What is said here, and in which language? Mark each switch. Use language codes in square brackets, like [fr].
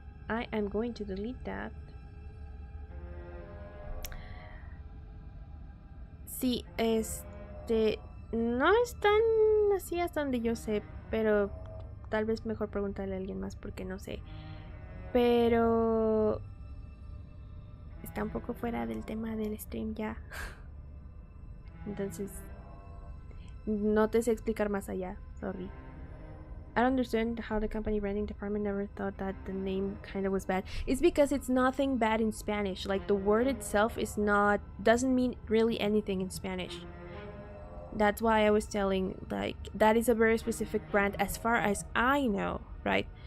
[en] I am going to delete that. [es] Sí, no es tan así hasta donde yo sé, pero tal vez mejor preguntarle a alguien más porque no sé. Pero está un poco fuera del tema del stream ya. Entonces no te sé explicar más allá. [en] Sorry. I don't understand how the company branding department never thought that the name kind of was bad. It's because it's nothing bad in Spanish. Like, the word itself doesn't mean really anything in Spanish. That's why I was telling, like, that is a very specific brand as far as I know, right?